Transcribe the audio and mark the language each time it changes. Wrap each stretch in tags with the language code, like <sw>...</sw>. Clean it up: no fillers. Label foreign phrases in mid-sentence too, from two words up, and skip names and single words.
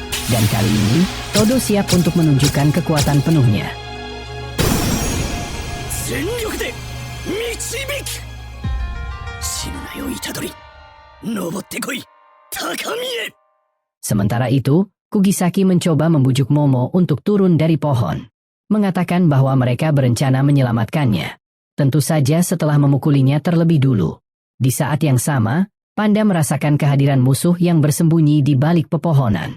<id>Dan kali ini, Todo siap untuk menunjukkan kekuatan penuhnya.</id> <ja>全力で導く。死ぬなよ虎杖。登ってこい高みへ。</ja> <id>Sementara itu, Kugisaki mencoba membujuk Momo untuk turun dari pohon. Mengatakan bahwa mereka berencana menyelamatkannya. Tentu saja setelah memukulinya terlebih dulu. Di saat yang sama, Panda merasakan kehadiran musuh yang bersembunyi di balik pepohonan.</id>